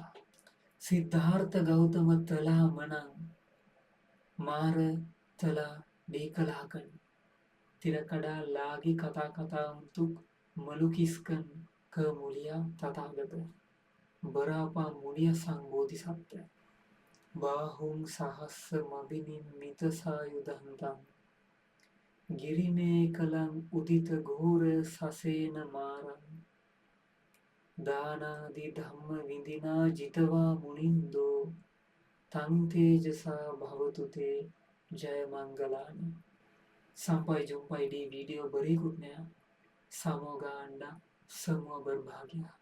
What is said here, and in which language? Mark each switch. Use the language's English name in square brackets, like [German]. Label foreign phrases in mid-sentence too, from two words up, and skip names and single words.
[Indonesian] Siddhartha Gautama telah menang. Mara telah dikalahkan. Tidak ada lagi kata-kata untuk melukiskan kemuliaan Tathagata. Berapa mulia sang Bodhisatta. [Pali] Bahung sahasra mabinim mita sayudantam. Girimekalam udita ghora sasena maram. Dana di dhamma vidina jitava munindo. Tang Tejasa Bhavatu Te Jaya Mangalani. [Indonesian] Sampai jumpa di video berikutnya. Semoga Anda semua berbahagia.